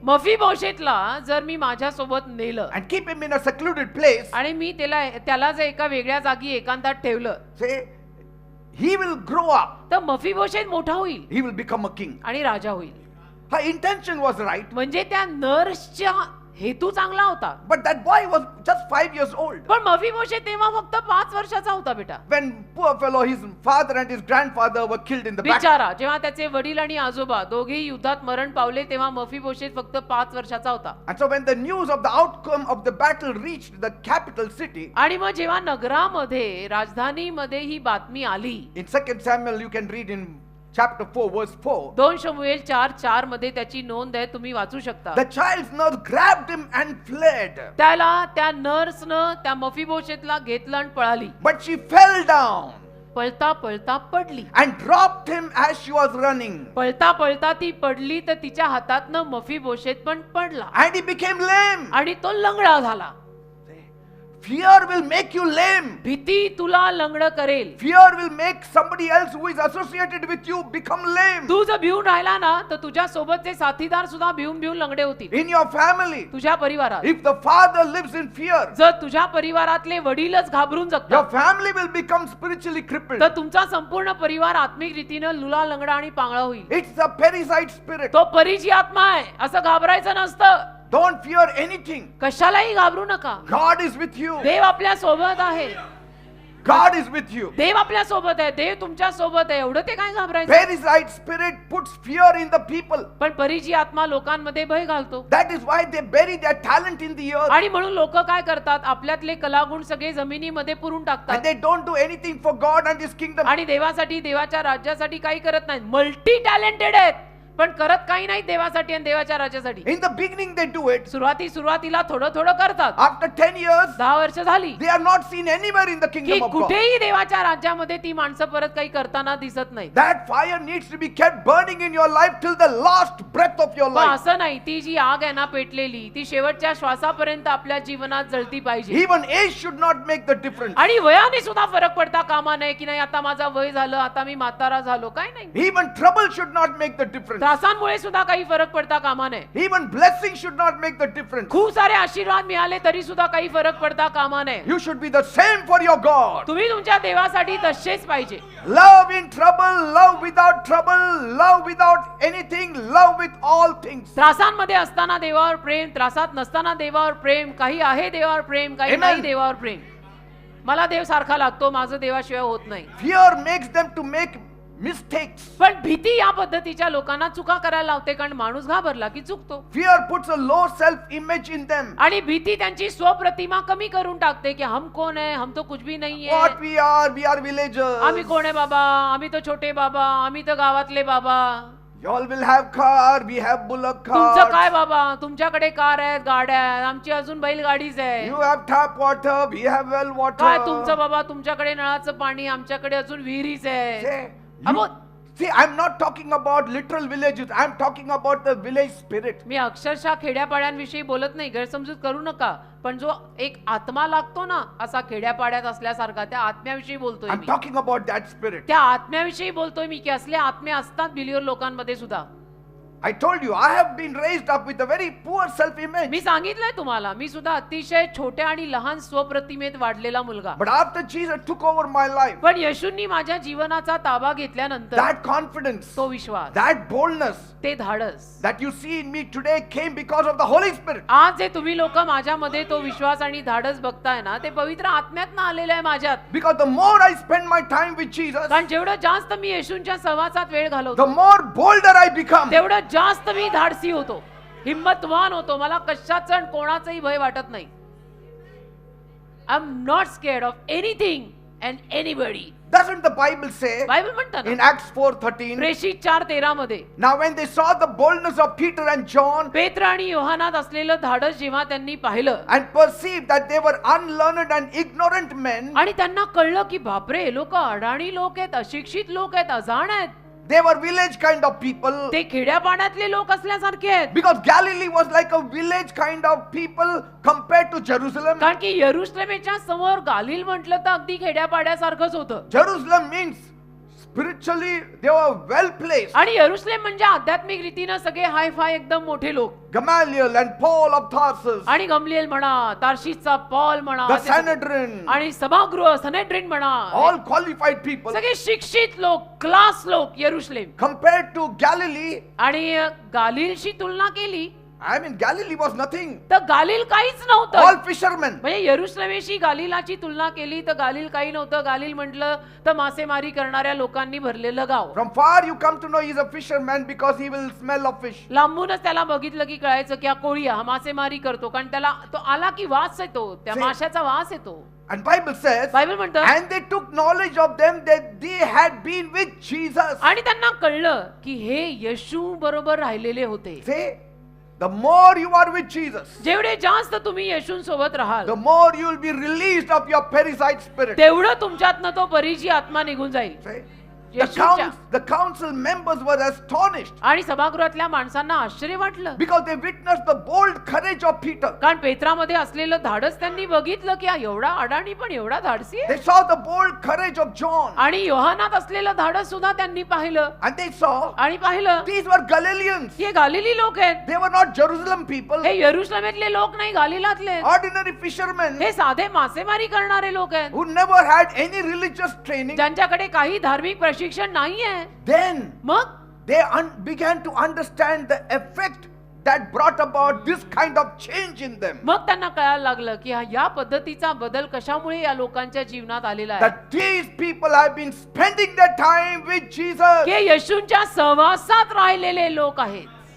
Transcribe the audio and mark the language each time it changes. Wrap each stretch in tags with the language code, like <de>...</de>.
<mr>मफीबोशेतला जर मी माझ्यासोबत नेलं</mr> <en>and keep him in a secluded place,</en> <mr>आणि मी त्याला जर एका वेगळ्या जागी एकांतात ठेवलं</mr> <en>say, he will grow up,</en> <mr>तर मफीबोशेत मोठा होईल</mr> <en>he will become a king.</en> <mr>आणि राजा होईल.</mr> <en>Her intention was right,</en> <mr>म्हणजे त्या नर्सच्या हेतू चांगला होता.</mr> <en>but that boy was just 5 years old.</en> <mr>पण मफीबोशेत तेव्हा फक्त 5 वर्षाचा होता बेटा.</mr> <en>When poor fellow, his father and his grandfather were killed in the battle.</en> <mr>बिचारा, जेव्हा त्याचे वडील आणि आजोबा दोघेही युद्धात मरण पावले तेव्हा मफीबोशेत फक्त 5 वर्षाचा होता.</mr> <en>And so when the news of the outcome of the battle reached the capital city,</en> <mr>आणि मग जेव्हा नगरामध्ये राजधानीमध्ये ही बातमी आली,</mr> <en>in 2 Samuel you can read in chapter 4 verse 4,</en> <mr>2 शमूएल 4:4 मध्ये त्याची नोंद आहे, तुम्ही वाचू शकता.</mr> <en>the child's nurse grabbed him and fled,</en> <mr>त्याला त्या नर्सनं त्या मफीबोशेतला घेतलं आणि पळाली.</mr> <en>but she fell down.</en> <mr>पळता पळता पडली</mr> <en>and dropped him as she was running.</en> <mr>पळता पळता ती पडली तर तिच्या हातातनं मफीबोशेत पण पडला</mr> <en>And he became lame.</en> <mr>आणि तो लंगडा झाला.</mr> <en>Fear will make you lame.</en> <mr>भीती तुला लंगड करेल.</mr> <en>Fear will make somebody else who is associated with you become lame.</en> <mr>तू जर भिवून राहिला ना तर तुझ्या सोबतचे साथीदार सुद्धा भिवून भिवून लंगडे होतील.</mr> <en>In your family,</en> <mr>तुझ्या परिवारात</mr> <en>if the father lives in fear,</en> <mr>जर तुझ्या परिवारातले वडीलच घाबरून</mr> <en>your</en> <mr>जगतात</mr> <en>family will become spiritually crippled.</en> <mr>तर तुमचा संपूर्ण परिवार आत्मिक रीतीनं लुला लंगडा आणि पांगळा होईल.</mr> <en>It's a parasite spirit.</en> <mr>तो परीची आत्मा आहे. असं घाबरायचं नसतं.</mr> <en>Don't fear anything.</en> <mr>कशालाही घाबरू नका.</mr> <en>God is with you.</en> <mr>देव आपल्या सोबत आहे.</mr> <en>God is with you.</en> <mr>देव आपल्या सोबत आहे. देव तुमच्या सोबत आहे. एवढं ते काय घाबरायचं.</mr> <en>Parasite spirit puts fear in the people.</en> <mr>पण परीची आत्मा लोकांमध्ये भय घालतो.</mr> <en>That is why they bury their talent in the earth.</en> <mr>आणि म्हणून लोक काय करतात आपल्यातले कलागुण सगळे जमिनीमध्ये पुरून</mr> <en>And</en> <mr>टाकतात</mr> <en>they don't do anything for God and His kingdom.</en> <mr>आणि देवासाठी देवाच्या राज्यासाठी काही करत नाहीत. मल्टी टॅलेंटेड आहेत पण करत काही नाही देवासाठी आणि देवाच्या राज्यासाठी.</mr> <en>In the beginning they do it.</en> <mr>सुरुवातीला थोडं थोडं करतात.</mr> <en>After 10 years,</en> <mr>10 वर्ष झाली</mr> <en>they are not seen anywhere in the</en> <mr>की</mr> <en>kingdom of God.</en> <mr>कुठेही देवाच्या राज्यामध्ये ती माणसं परत काही करताना दिसत नाही.</mr> <en>That fire needs to be kept burning in your life till the last breath of your</en> <mr>पण</mr> <en>life.</en> <mr>असं नाही. ती जी आग आहे ना पेटलेली ती शेवटच्या श्वासापर्यंत आपल्या जीवनात जळती पाहिजे.</mr> <en>Even age should not make the difference.</en> <mr>आणि वयाने सुद्धा फरक पडता कामा नये की नाही आता माझा वय झालं आता मी म्हातारा झालो काय नाही.</mr> <en>Even trouble should not make the difference.</en> <mr>त्रासांमुळे सुद्धा काही फरक पडता कामा नये.</mr> <en>Even blessing should not make the difference.</en> <mr>खूप सारे आशीर्वाद मिळाले तरी सुद्धा काही फरक पडता कामा नये.</mr> <en>You should be the same for your God.</en> <mr>तुम्ही तुमच्या देवासाठी तसेच पाहिजे.</mr> <en>Love in trouble, love without trouble, love without anything, love with all things.</en> <mr>त्रासांमध्ये असताना देवावर प्रेम, त्रासात नसताना देवावर प्रेम, काही आहे देवावर प्रेम, काही</mr> <en>Amen.</en> <mr>नाही देवावर प्रेम. मला देव सारखा लागतो, माझं देवाशिवाय होत नाही.</mr> <en>Fear makes them to make mistakes.</en> <mr>पण भीती या पद्धतीच्या लोकांना चुका करायला लावते कारण माणूस घाबरला की चुकतो.</mr> <en>Fear puts a low self-image in them.</en> <mr>आणि भीती त्यांची स्वप्रतिमा कमी करून टाकते की हम कोण आहे,</mr> <hi>हम तो कुछ भी नहीं है.</hi> <en>What we are villagers.</en> <mr>आम्ही कोण आहे बाबा, आम्ही तो छोटे बाबा, आम्ही तर गावातले बाबा.</mr> <en>Y'all will have car, we have bullock</en> <mr>तुमचं</mr> <en>cars.</en> <mr>काय बाबा, तुमच्याकडे कार आहेत, गाड्या आहेत, आमची अजून बैलगाडीच आहे.</mr> <en>You have tap water, we have well</en> <mr>काय</mr> <en>water.</en> <mr>तुमचं बाबा, तुमच्याकडे नळाचं पाणी, आमच्याकडे अजून विहिरीच आहे.</mr> <en>Say, अबो, see, I'm not talking about literal villages. I'm talking about the village spirit.</en> <mr>मी अक्षरशः खेड्यापाड्यांविषयी बोलत नाही, गैरसमजूत करू नका. पण जो एक आत्मा लागतो ना असा खेड्यापाड्यात असल्यासारखा त्या आत्म्याविषयी बोलतोय</mr> <en>I'm</en> <mr>मी.</mr> <en>talking about that spirit.</en> <mr>त्या आत्म्याविषयी बोलतोय मी की असले आत्मे असतात बिलीवर लोकांमध्ये सुद्धा.</mr> <en>I told you, I have been raised up with a very poor self-image.</en> <mr>मी सांगितलंय तुम्हाला, मी सुद्धा अतिशय छोट्या आणि लहान स्वप्रतिमेत वाढलेला मुलगा.</mr> <en>But after Jesus took over my life,</en> <mr>पण येशूंनी माझ्या जीवनाचा ताबा घेतल्यानंतर</mr> <en>that confidence,</en> <mr>तो विश्वास,</mr> <en>that boldness</en> <mr>ते धाडस</mr> <en>that you see in me today came because of the Holy Spirit.</en> <mr>आज जे तुम्ही लोक माझ्यामध्ये तो विश्वास आणि धाडस बघताय ना ते पवित्र आत्म्यातनं आलेलं आहे माझ्यात.</mr> <en>Because the more I spend my time with Jesus,</en> <mr>कारण जेवढं जास्त मी येशूंच्या सहवासात वेळ घालवतो</mr> <en>the more bolder I become.</en> <mr>तेवढं जास्त मी धाडसी होतो, हिम्मतवान होतो. मला कशाचं आणि कोणाचंही भय वाटत नाही.</mr> <en>I am not scared of anything and anybody. Doesn't the Bible say</en> <mr>Bible म्हणतं</mr> <en>in Acts 4:13?</en> <mr>प्रेषित 4:13 मध्ये</mr> <en>Now when they saw the boldness of Peter and John</en> <mr>पेत्र आणि योहानात असलेलं धाडस जेव्हा त्यांनी पाहिलं</mr> <en>and perceived that they were unlearned and ignorant men,</en> <mr>आणि त्यांना कळलं की बापरे हे लोक अडाणी लोक आहेत, अशिक्षित लोक आहेत, अजाण आहेत.</mr> <en>they were village kind of people.</en> <mr>ते खेड्यापाड्यातले लोक असल्यासारखे आहेत.</mr> <en>Because Galilee was like a village kind of people compared to Jerusalem.</en> <mr>कारण की यरुशलेमेच्या समोर गालिल म्हटलं तर अगदी खेड्यापाड्यासारखंच होतं.</mr> <en>Jerusalem means spiritually they were well placed.</en> <mr>आणि यरुशलेम म्हणजे आध्यात्मिक रीतीनं सगळे हाय फाय एकदम मोठे लोक.</mr> <en>Gamaliel and Paul of Tarsus,</en> <mr>आणि गमलिएल म्हणा, तार्शीसचा पॉल म्हणा,</mr> <en>the</en> <mr>ते सगळे-</mr> <en>Sanhedrin,</en> <mr>आणि सभागृह सनेड्रिन म्हणा,</mr> <en>all qualified people.</en> <mr>सगळे शिक्षित लोक, क्लास लोक यरुशलेम.</mr> <en>Compared to Galilee,</en> <mr>आणि गालिलशी तुलना केली</mr> <en>I mean Galilee was nothing.</en> <mr>तर गालिल काहीच नव्हतं.</mr> <en>All fishermen.</en> <mr>म्हणजे यरुशलेमेशी गालिलाची तुलना केली तर गालिल काही नव्हतं. गालिल म्हटलं तर मासेमारी करणाऱ्या लोकांनी भरलेलं गाव.</mr> <en>From far you come to know he's a fisherman because he will smell of fish.</en> <mr>लांबूनच त्याला बघितलं की कळायचं की हा कोळी हा मासेमारी करतो कारण त्याला तो आला की वास येतो, त्या</mr> <en>See?</en> <mr>माशाचा वास येतो.</mr> <en>And Bible says,</en> <mr>बायबल म्हणतं</mr> <en>and they took knowledge of them that they had been with Jesus.</en> <mr>आणि त्यांना कळलं की हे येशू बरोबर राहिलेले होते.</mr> <en>Say, the more you are with Jesus,</en> <mr>जेवढे जास्त तुम्ही येशूंसोबत राहाल</mr> <en>the more you will be released of your parasite spirit.</en> <mr>तेवढं तुमच्यातनं तो परीची आत्मा निघून जाईल.</mr> <en>See?</en> <mr>येशूच्या.</mr> <en>The council members were astonished</en> <mr>आणि सभागृहातल्या माणसांना आश्चर्य वाटलं,</mr> <en>because they witnessed the bold courage of Peter.</en> <mr>कारण पेत्रामध्ये असलेलं धाडस त्यांनी बघितलं की हा एवढा अडाणी पण एवढा धाडसी आहे.</mr> <en>They saw the bold courage of John,</en> <mr>आणि योहानात असलेलं धाडस सुद्धा त्यांनी पाहिलं</mr> <en>and they saw</en> <mr>आणि पाहिलं</mr> <en>these were Galileans.</en> <mr>हे गालिली लोक आहेत,</mr> <en>They were not Jerusalem people,</en> <mr>हे यरुशलेमेतले लोक नाही, गालिलातले.</mr> <en>ordinary fishermen</en> <mr>हे साधे मासेमारी करणारे लोक आहेत,</mr> <en>who never had any religious training.</en> <mr>ज्यांच्याकडे काही धार्मिक प्रशिक्षण नाहीये.</mr> <en>Then</en> <mr>मग</mr> <en>they began to understand the effect that brought about this kind of change in them.</en> <mr>मग त्यांना कळायला लागलं की या पद्धतीचा बदल कशामुळे या लोकांच्या जीवनात आलेला आहे.</mr> <en>That these people have been spending their time with Jesus.</en> <mr>की येशूंच्या सहवासात राहिलेले लोक आहेत.</mr>